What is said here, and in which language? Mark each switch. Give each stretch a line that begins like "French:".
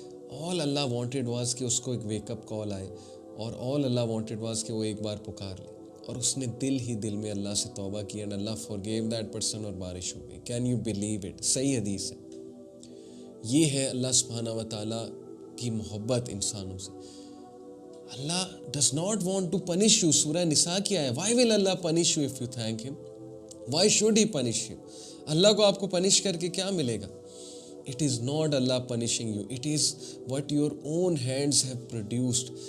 English: all Allah wanted was
Urdu: کہ اس کو ایک ویک اپ کال آئے, اور all Allah wanted was کہ وہ ایک بار پکار لے, اور اس نے دل ہی دل میں اللہ سے توبہ کی,
English: and Allah forgave that person,
Urdu: اور بارش ہو گئی.
English: Can you believe it?
Urdu: صحیح حدیث ہے. یہ ہے اللہ سبحانہ و تعالیٰ کی محبت انسانوں سے.
English: Allah does not want to punish you.
Urdu: سورہ نساء کیا ہے,
English: why will Allah punish you if you thank him? Why should he punish you?
Urdu: اللہ کو آپ کو پنش کر کے کیا ملے گا؟
English: It is not Allah punishing you. It is what your own hands have produced.